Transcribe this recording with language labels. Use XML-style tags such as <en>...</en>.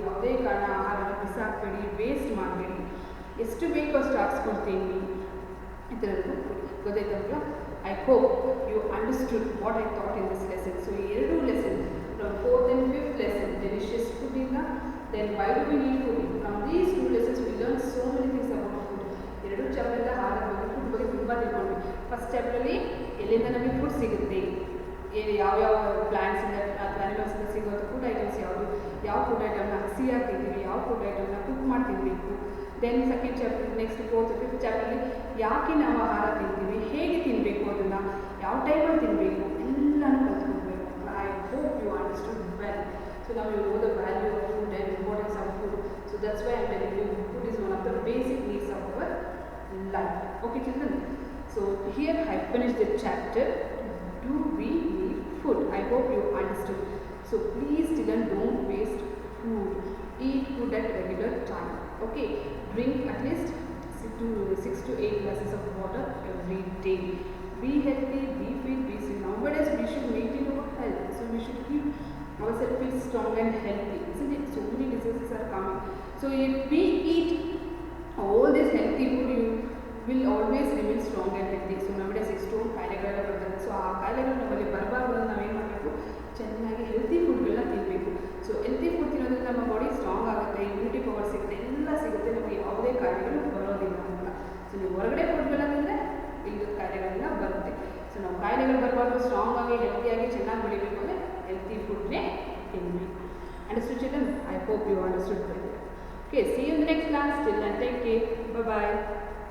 <kn>ಯಾವುದೇ ಕಾರಣ ಆಹಾರನ ಬಿಸಾಕಬೇಡಿ, ವೇಸ್ಟ್ ಮಾಡಬೇಡಿ. ಎಷ್ಟು ಬೇಕೋ ಅಷ್ಟು ಹಾಕ್ಸ್ಕೊಡ್ತೀನಿ ಈ ಥರದ್ದು ಗೊತ್ತಾಯ್ತಲ್ಲ.</kn> <en>I hope you understood what I taught in this lesson.</en> <kn>So ಈ ಎರಡು lesson,</kn> <en>From 4th and 5th lesson, delicious food ಇಂದ, then why do we need food. From these 2 lessons we learn so many things about food.</en> <kn>ಎರಡು ಚಾಪ್ಟರ್ದ ಆಹಾರದ ಬಗ್ಗೆ, food ಬಗ್ಗೆ ತುಂಬ ತಿಳ್ಕೊಂಡ್ವಿ. First ಚಾಪ್ಟರಲ್ಲಿ ಎಲ್ಲಿಂದ ನಮಗೆ ಫುಡ್ ಸಿಗುತ್ತೆ, ಯಾವ್ಯಾವ ಪ್ಲಾಂಟ್ಸಿಂದ ಅಥವಾ ಆ್ಯನಿಮಲ್ಸಿಂದ ಸಿಗೋದು ಫುಡ್ ಐಟಮ್ಸ್ ಯಾವುದು, ಯಾವ ಫುಡ್ ಐಟಮ್ನ ಹಸಿಯಾಗಿ ತಿಂತೀವಿ, ಯಾವ ಫುಡ್ ಐಟಮ್ನ ಕುಕ್ ಮಾಡಿ ತಿನ್ನಬೇಕು. Then second chapter, next 4th 5th ಚಾಪ್ಟರ್ಲಿ ಯಾಕೆ ನಾವು ಆಹಾರ ತಿಂತೀವಿ, ಹೇಗೆ ತಿನ್ನಬೇಕು, ಅದನ್ನು ಯಾವ ಟೈಮಲ್ಲಿ ತಿನ್ನಬೇಕು, ಎಲ್ಲನೂ ಕಲ್ತ್ಕೊಳ್ಬೇಕು.</kn> <en>I hope you understood well. So now you know the value of food and importance of food. So that's why I am telling you, food is one of the basic needs of our life. Okay children? So here I finished the chapter, do we need food? I hope you understood. So please children, don't waste food. Eat food at regular time. Okay? Drink at least 6 to 8 glasses of water every day. Be healthy, be fit, be safe. Nowadays we should maintain our health. So we should keep ourselves feel strong and healthy, isn't it? So many diseases are coming. So if we eat all this healthy food, you will always remain strong and healthy.</en> <kn>So nowadays ಎಷ್ಟೊಂದು ಕಾಯಿಲೆಗಳೆಲ್ಲ ಬರ್ತದೆ. So ಆ ಕಾಯಿಲೆಗಳು ನಮ್ಮಲ್ಲಿ ಬರಬಾರ್ದು ಅಂದ್ರೆ ನಾವೇನು ಮಾಡಬೇಕು, ಚೆನ್ನಾಗಿ ಹೆಲ್ತಿ ಫುಡ್ಗಳನ್ನ ತಿನ್ನಬೇಕು. ಸೊ ಹೆಲ್ತಿ ಫುಡ್ ತಿನ್ನೋದ್ರಿಂದ ನಮ್ಮ ಬಾಡಿ ಸ್ಟ್ರಾಂಗ್ ಆಗುತ್ತೆ, ಇಮ್ಯುನಿಟಿ ಪವರ್ ಸಿಗುತ್ತೆ, ಎಲ್ಲ ಸಿಗುತ್ತೆ, ನಮಗೆ ಯಾವುದೇ ಕಾಯಿಲೆಗಳು ಬರೋದಿಲ್ಲ ಅಂತ. ಸೊ ನೀವು ಹೊರಗಡೆ ಫುಡ್ಗಳನ್ನ ತಿಂದರೆ ಇಲ್ಲದ ಕಾಯಿಲೆಗಳೆಲ್ಲ ಬರುತ್ತೆ. ಸೊ ನಾವು ಕಾಯಿಲೆಗಳು ಬರಬಾರ್ದು, ಸ್ಟ್ರಾಂಗ್ ಆಗಿ ಹೆಲ್ತಿಯಾಗಿ ಚೆನ್ನಾಗಿ ಬೆಳಿಬೇಕು ಅಂದರೆ healthy food ne ತಿನ್ನಬೇಕು.</kn> <en>Understood children? I hope you understood well. Okay, see you in the next class. Till then, take care. Bye bye.</en>